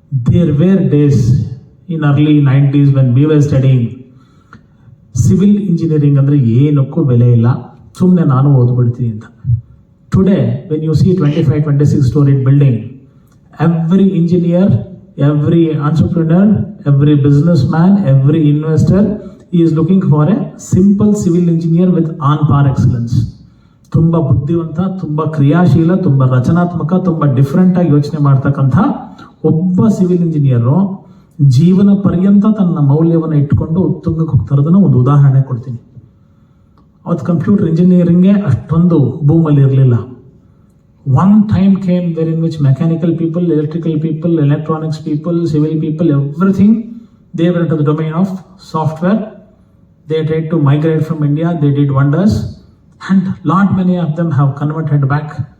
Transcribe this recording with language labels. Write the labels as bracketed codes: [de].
[en] There were days in early 90s when we were studying civil engineering [kn] ಅಂದ್ರೆ ಏನಕ್ಕೂ ಬೆಲೆ ಇಲ್ಲ, ಸುಮ್ಮನೆ ನಾನು ಓದ್ಬಿಡ್ತೀನಿ ಅಂತ. [en] Today, when you see 25-26 storied building, every engineer, every entrepreneur, every businessman, every investor is looking for a simple civil engineer with on par excellence. [kn] ತುಂಬ ಬುದ್ಧಿವಂತ, ತುಂಬ ಕ್ರಿಯಾಶೀಲ, ತುಂಬ ರಚನಾತ್ಮಕ, ತುಂಬ ಡಿಫ್ರೆಂಟ್ ಆಗಿ ಯೋಚನೆ ಮಾಡ್ತಕ್ಕಂಥ ಒಬ್ಬ ಸಿವಿಲ್ ಇಂಜಿನಿಯರು ಜೀವನ ಪರ್ಯಂತ ತನ್ನ ಮೌಲ್ಯವನ್ನು ಇಟ್ಕೊಂಡು ಉತ್ತುಂಗಕ್ಕೆ ಹೋಗ್ತಾರದನ್ನ ಒಂದು ಉದಾಹರಣೆ ಕೊಡ್ತೀನಿ. ಅವತ್ತು ಕಂಪ್ಯೂಟರ್ ಇಂಜಿನಿಯರಿಂಗ್ಗೆ ಅಷ್ಟೊಂದು ಬೂಮಲ್ಲಿ ಇರಲಿಲ್ಲ. [en] One time came there in which mechanical people, electrical people, electronics people, civil people, everything They were into the domain of software. They tried to migrate from India. They did wonders. And lot many of them have converted back.